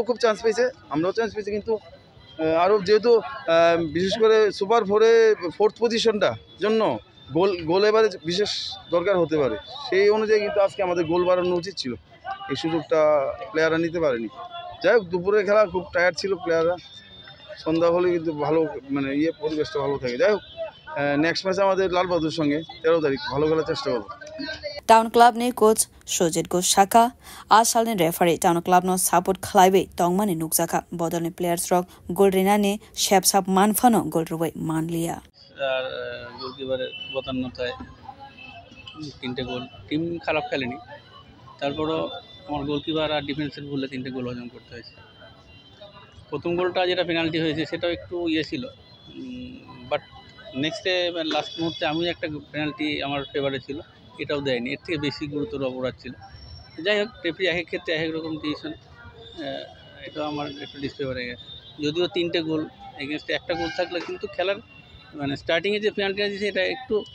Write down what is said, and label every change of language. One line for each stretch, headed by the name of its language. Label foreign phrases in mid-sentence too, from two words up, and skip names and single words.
Bangla: খুব চান্স পেয়েছে আমরাও চান্স পেয়েছি কিন্তু আরও যেহেতু বিশেষ করে
English: super four fourth position
Bangla: জন্য গোল এবারে বিশেষ দরকার হতে পারে সেই অনুযায়ী কিন্তু আজকে আমাদের গোল বাড়ানো উচিত ছিল এই সুযোগটা প্লেয়াররা নিতে পারেনি যাই হোক দুপুরে খেলা খুব টায়ার্ড ছিল প্লেয়াররা সন্ধ্যা হলে কিন্তু ভালো মানে পরিবেশটা ভালো থাকে যাই হোক
English: next match
Bangla: আমাদের লাল বাহাদুর সঙ্গে 13 তারিখ ভালো খেলার চেষ্টা করব
Kok Borok: Town Club ni coach Shojit Goshaka asal ni referee Town Club no support khlaibe tongmani nukjaka bodol ni players rock goal rina ni shepsap manfano goal rubai manliya
Bangla: আর গোলকিপারের বতান্নতায় 3টে গোল টিম খারাপ খেলেনি তারপরও আমার গোলকিপার আর ডিফেন্সের ভুলে 3টে গোল হজম করতে হয়েছে প্রথম গোলটা যেটা পেনাল্টি হয়েছে সেটাও একটু ছিল বাট
English: next last
Bangla: মুহূর্তে আমি একটা পেনাল্টি আমার ফেভারে ছিল এটাও দেয়নি এর থেকে বেশি গুরুতর অপরাধ ছিল যাই হোক রেফারি এক এক ক্ষেত্রে এক এক রকম ডিসিশন এটা আমার একটু ডিসফেভারে গেছে যদিও 3টে গোল এগেনস্টে একটা গোল থাকলে কিন্তু খেলার মানে স্টার্টিংয়ে যে পেনাল্টি আছে সেটা একটু